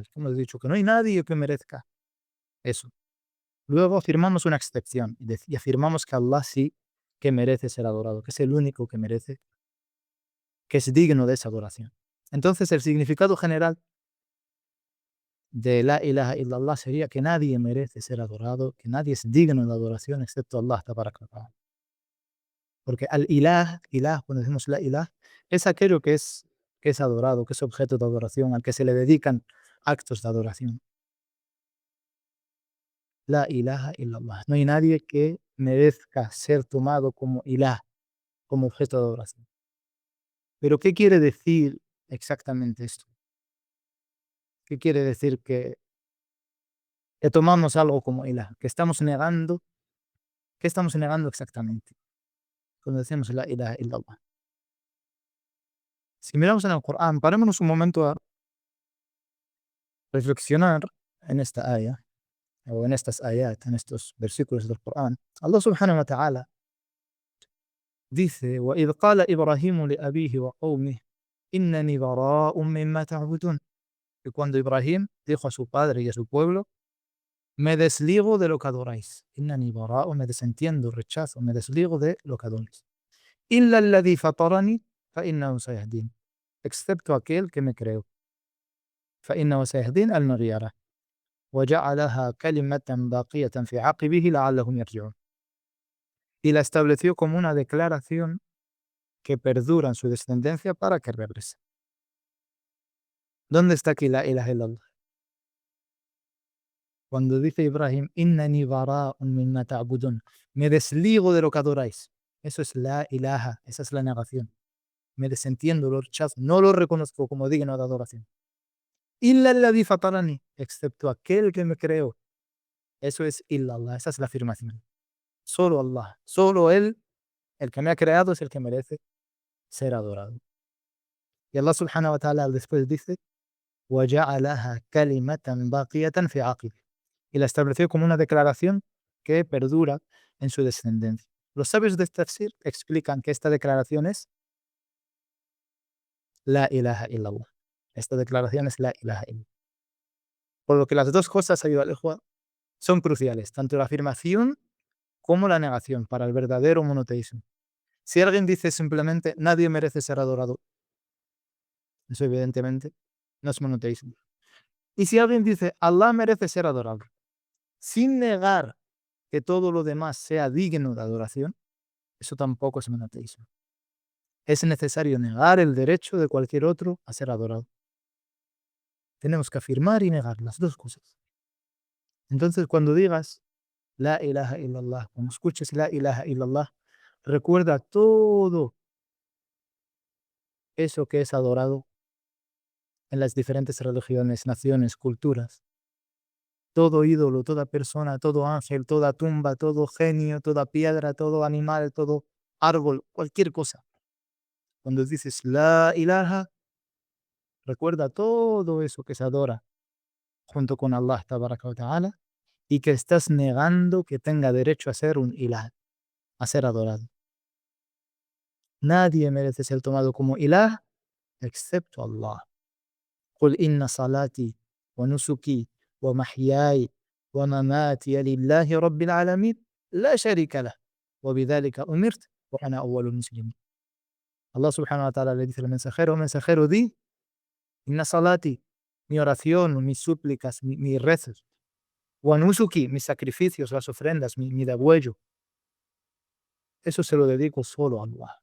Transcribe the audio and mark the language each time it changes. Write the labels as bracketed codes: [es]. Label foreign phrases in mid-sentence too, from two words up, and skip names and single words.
[es] Hemos dicho que no hay nadie que merezca eso. Luego afirmamos una excepción y afirmamos que Allah sí que merece ser adorado, que es el único que merece, que es digno de esa adoración. Entonces el significado general de [ar] لا إله إلا الله [es] sería que nadie merece ser adorado, que nadie es digno de adoración excepto [ar] الله تبارك وتعالى. [es] Porque [ar] الإله, [es] cuando decimos [ar] لا إله, [es] es aquello que es adorado, que es objeto de adoración, al que se le dedican actos de adoración. [ar] لا إله إلا الله. [es] No hay nadie que merezca ser tomado como ilah, como objeto de adoración. Pero ¿qué quiere decir exactamente esto? ¿Qué quiere decir que tomamos algo como ilah? Que estamos negando. ¿Qué estamos negando exactamente cuando decimos [ar] لا إله إلا الله? [es] Si miramos en el Corán, parémonos un momento a reflexionar en esta aya, o en estas ayat, en estos versículos del Corán. [ar] الله سبحانه وتعالى dice: وَإِذْ قَالَ إِبْرَاهِيمُ لِأَبِيهِ وَقَوْمِهِ إِنَّنِي بَرَاءٌ مِّمَّا تَعْبُدُونَ. [es] Y cuando Ibrahim dijo a su padre y a su pueblo: me desligo de lo que adoráis. [ar] إِنَّنِي بَرَاءٌ, [es] me desentiendo, rechazo, me desligo de lo que adoráis. [ar] إِلَّا الَّذِي فَطَرَنِي فَإِنَّهُ سَيَهْدِينِ. [es] Excepto aquel que me creó. [ar] فَإِنَّهُ سَيَهْدِينِ, [es] él me guiará. [ar] وَجَعَلَهَا كَلِمَةً بَاقِيَةً فِي عَقِبِهِ لَعَلَّهُمْ يَرْجِعُونَ. [es] Y la estableció como una declaración que perdura en su descendencia para que regrese. ¿Dónde está aquí [ar] لا إله إلا الله? [es] Cuando dice Ibrahim, [ar] إنني براء مما تعبدون, [es] me desligo de lo que adoráis. Eso es [ar] لا إله, [es] esa es la negación. Me desentiendo, lo rechazo, no lo reconozco como digno de adoración. [ar] إلا الذي فطرني, [es] excepto aquel que me creó. Eso es illallah, esa es la afirmación. Solo Allah, solo Él, el que me ha creado, es el que merece ser adorado. Y [ar] الله سبحانه وتعالى [es] después dice: [ar] وَجَعَلَهَا كَلِمَةً بَاقِيَةً فِي عَقِبِهِ. [es] Y la estableció como una declaración que perdura en su descendencia. Los sabios de Tafsir explican que esta declaración es [ar] لا إله إلا الله. [es] Esta declaración es [ar] لا إله إلا الله. [es] Por lo que las dos cosas, ayuda [ar] الإخوة, [es] son cruciales, tanto la afirmación como la negación para el verdadero monoteísmo. Si alguien dice simplemente nadie merece ser adorado, eso evidentemente no es monoteísmo. Y si alguien dice Allah merece ser adorado, sin negar que todo lo demás sea digno de adoración, eso tampoco es monoteísmo. Es necesario negar el derecho de cualquier otro a ser adorado. Tenemos que afirmar y negar las dos cosas. Entonces, cuando digas [ar] لا إله إلا الله, [es] cuando escuches [ar] لا إله إلا الله, [es] recuerda todo eso que es adorado en las diferentes religiones, naciones, culturas. Todo ídolo, toda persona, todo ángel, toda tumba, todo genio, toda piedra, todo animal, todo árbol, cualquier cosa. Cuando dices [ar] لا إله, [es] recuerda todo eso que se adora junto con [ar] الله تبارك وتعالى [es] y que estás negando que tenga derecho a ser un ilah, a ser adorado. Nadie merece ser tomado como ilah excepto Allah. [ar] قل إن صلاتي ونسكي ومحياي ومماتي لله رب العالمين لا شريك له وبذلك أمرت وأنا أول المسلمين. الله سبحانه وتعالى [es] le dice al mensajero, [ar] di, إن صلاتي, [es] mi oración, mis súplicas, mis rezos, [ar] ونسكي, [es] mis sacrificios, las ofrendas, mi degüello, eso se lo dedico solo a Allah.